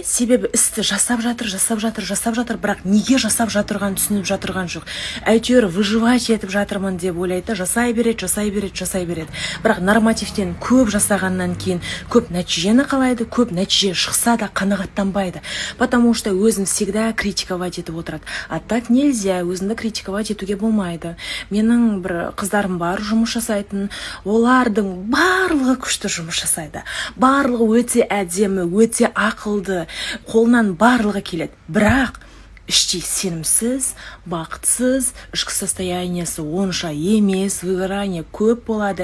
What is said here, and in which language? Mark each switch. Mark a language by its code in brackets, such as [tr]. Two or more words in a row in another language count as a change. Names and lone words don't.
[kk] Себебі істі жасап жатыр, бірақ неге жасап жатырған түсініп жатырған жоқ. Әйтеуір выживать етіп жатырмын деп ойлайды, жасай береді. Бірақ нормативтен көп жасағаннан кейін көп нәтижені қалайды, көп нәтиже шықса да қанағаттанбайды. [ru] Потому что [kk] өзін всегда критиковать етіп отырады. [ru] А так нельзя, [kk] өзінді критиковать етуге болмайды. Менің бір қыздарым бар, жұмыс жасайтын, олардың барлығы күшті жұмыс жасайды. Барлығы өте әдемі, өте ақылды, қолынан барлығы келеді. Бірақ іште сенімсіз, бақытсыз, ішкі состояниесі онша емес, выгорание көп болады.